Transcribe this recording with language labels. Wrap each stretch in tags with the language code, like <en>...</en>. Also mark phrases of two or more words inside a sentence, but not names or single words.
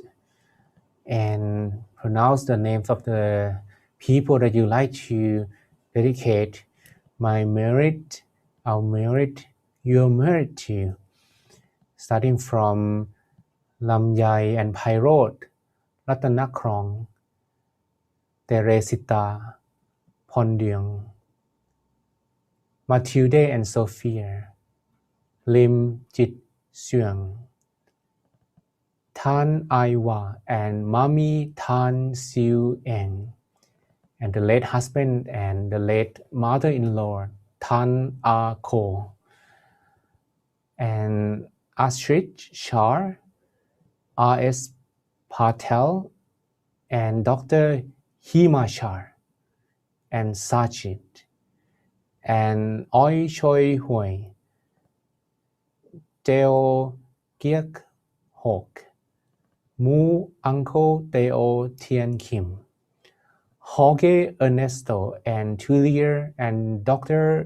<en>and pronounce the names of the people that you like to dedicate my merit, our merit, your merit to, starting from Lamyai and Pairot, Ratanakrong, Teresita, Pondyung, Matilde and Sophia, Lim Jit Suang, Tan Aiwa and Mami Tan Siu Eng, and the late husband and the late mother-in-law, Tan Ah Ko, and Ashrit Shah, R.S. Patel, and Dr. Hima Shah, and Sajid, and Oi Choi Hui, Teo Kiek Hok, Mu Uncle Teo Tien Kim, Jorge Ernesto and Tulia and Dr.</en>